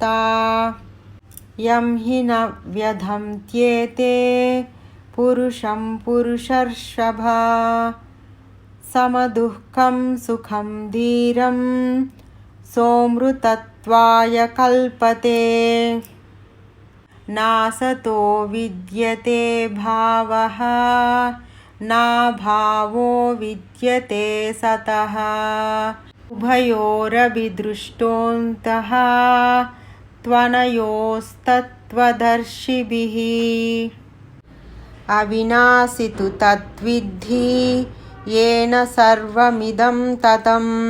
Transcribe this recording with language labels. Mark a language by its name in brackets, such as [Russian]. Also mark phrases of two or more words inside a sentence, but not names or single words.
[Sanskrit] యం హి న వ్యధంత్యేతే పురుషం పురుషర్షభ సమదుఃఖం సుఖం ధీరం సోమృతత్వాయ కల్పతే. నాసతో విద్యతే భావః नाभावो विद्यते सतः उभयोरपि दृष्टोऽन्तः त्वनयोस्तत्त्वदर्शिभिः अविनाशि तु तद्विद्धि येन सर्वमिदं ततं